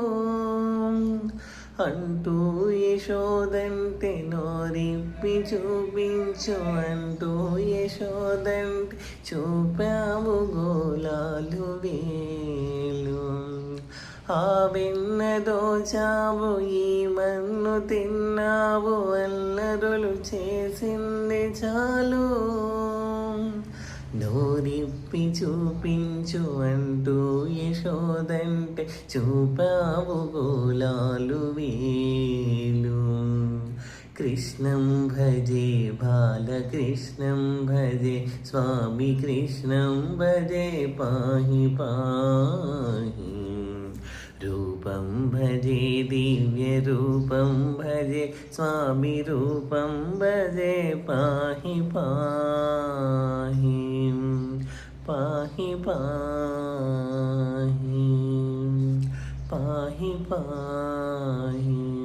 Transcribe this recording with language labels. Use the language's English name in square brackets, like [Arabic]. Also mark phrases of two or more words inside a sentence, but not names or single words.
[Telugu] అంటూ యశోదంటే నోరిప్పి చూపించు అంటూ యశోదంటే చూపావు గోలాలు వేలు ఆ వెన్నదోచావు ఈ మన్ను తిన్నావు అల్లరులు చేసింది చాలు నోరిప్పి చూపించు అంటూ యశోదంటే చూపావు గోలాలు వేలు [Sanskrit] कृष्णं भजे बालकृष्णं भजे स्वामी कृष्णं भजे पाहि पाहि रूपं भजे दिव्यरूपं भजे स्वामी रूपं भजे पाहि पाहि पाहि पाहि पाहि पाहि